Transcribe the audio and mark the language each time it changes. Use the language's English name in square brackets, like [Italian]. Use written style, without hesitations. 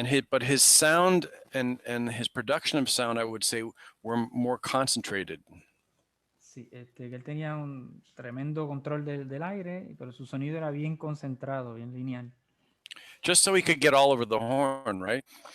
[English] But his sound and his production of sound, I would say, were more concentrated. [Spanish] Sí, que él tenía un tremendo control del aire, pero su sonido era bien concentrado, bien lineal. [English] Just so he could get all over the horn, right?